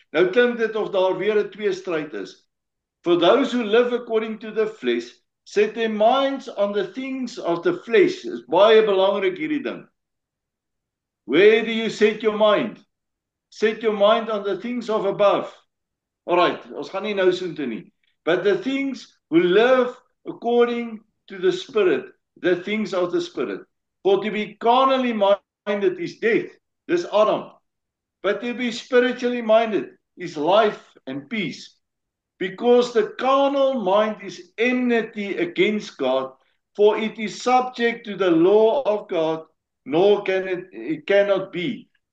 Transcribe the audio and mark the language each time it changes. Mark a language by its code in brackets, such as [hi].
[af] Nou klink dit of daar weer 'n tweestryd is. [en] For those who live according to the flesh Set their minds on the things of the flesh. [af] Is baie belangrik hierdie ding. [en] Where do you set your mind? Set your mind on the things of above. [af] Alright, ons gaan nie nou soontoe nie. [en] But the things who live according to the Spirit, the things of the Spirit. For to be carnally minded is death. [af] Dis Adam. [en] But to be spiritually minded is life and peace. Because the carnal mind is enmity against God, for it is subject to the law of God, nor can it cannot be.